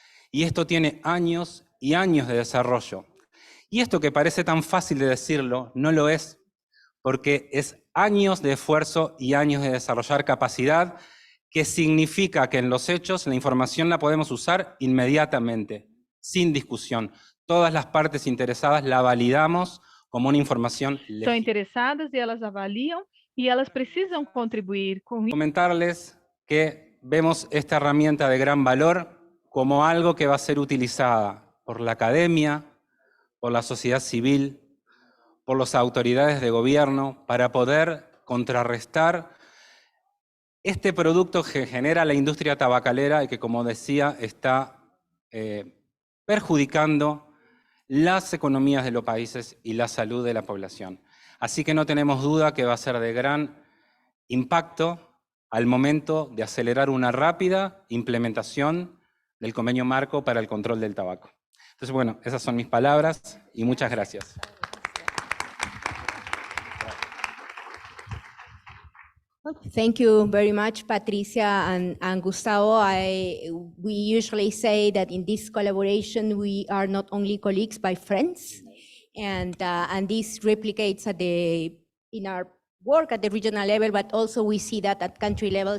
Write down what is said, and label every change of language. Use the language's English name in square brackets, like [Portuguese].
[Spanish] Y esto tiene años y años de desarrollo. Y esto que parece tan fácil de decirlo, no lo es, porque es años de esfuerzo y años de desarrollar capacidad, que significa que en los hechos la información la podemos usar inmediatamente, sin discusión. Todas las partes interesadas la validamos como una información [Portuguese] Estão [Spanish] legítima. [Portuguese] interessadas e elas avaliam e elas precisam contribuir com [Spanish] Comentarles que vemos esta herramienta de gran valor como algo que va a ser utilizada por la academia, por la sociedad civil, por las autoridades de gobierno, para poder contrarrestar este producto que genera la industria tabacalera y que, como decía, está perjudicando las economías de los países y la salud de la población. Así que no tenemos duda que va a ser de gran impacto al momento de acelerar una rápida implementación del convenio marco para el control del tabaco. Entonces, bueno, esas son mis palabras y muchas gracias. [English] Thank you very much, Patricia and Gustavo. We usually say that in this collaboration, we are not only colleagues, but friends. And this replicates in our work at the regional level, but also we see that at country level.